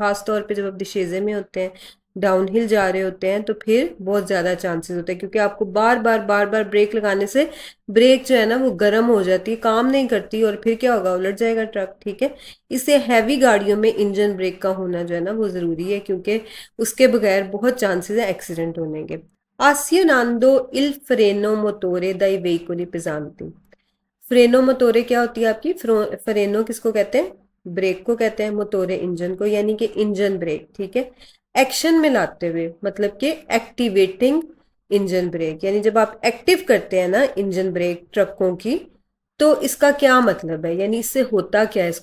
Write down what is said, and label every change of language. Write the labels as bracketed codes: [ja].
[hi] खास तौर पे जब आप दिशेजे में होते हैं, डाउनहिल जा रहे होते हैं, तो फिर बहुत ज़्यादा चांसेस होते हैं, क्योंकि आपको बार बार ब्रेक लगाने से ब्रेक जो है ना वो गर्म हो जाती है, काम नहीं करती, और फिर क्या होगा, उलट जाएगा ट्रक। ठीक है, इससे हैवी गाड़ियों में इंजन ब्रेक का होना जो है ना वो ज़रूरी है, क्योंकि उसके बगैर बहुत चांसेस है एक्सीडेंट होने के। [it] Azionando il freno motore dai veicoli pesanti। फ्रेनो मोटोरे [hi] क्या होती है आपकी? फ्रेनो किसको कहते हैं? ब्रेक को कहते हैं। मोटोरे इंजन को, यानी कि इंजन ब्रेक। ठीक है, एक्शन में लाते हुए, मतलब कि एक्टिवेटिंग इंजन ब्रेक, यानी जब आप एक्टिव करते हैं ना इंजन ब्रेक ट्रकों की, तो इसका क्या मतलब है, यानी इससे होता क्या है?